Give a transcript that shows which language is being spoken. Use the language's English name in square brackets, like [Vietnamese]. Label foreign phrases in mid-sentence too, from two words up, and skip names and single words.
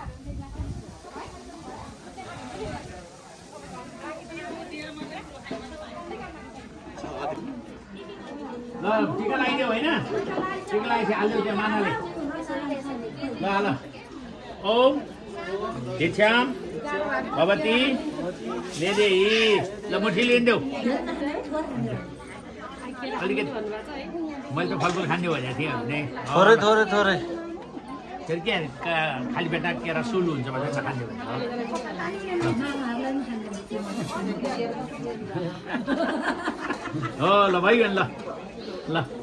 [Nepali] ल टिका लगाइदियो होइन टिका लगाएपछि हाल्दियो त्यहाँ मानाले ल ल [Sanskrit] ओम भिक्षाम भवती देदेही [Nepali] ल मुठी लिइदेऊ अलिकति मैले त फलफुल खान्छु भनेको थिएँ थोरै थोरै थोरै के अरे के खाली बेटा केरा सुलु हुन्छ भनेर खाने हो ल भइगयो ल ल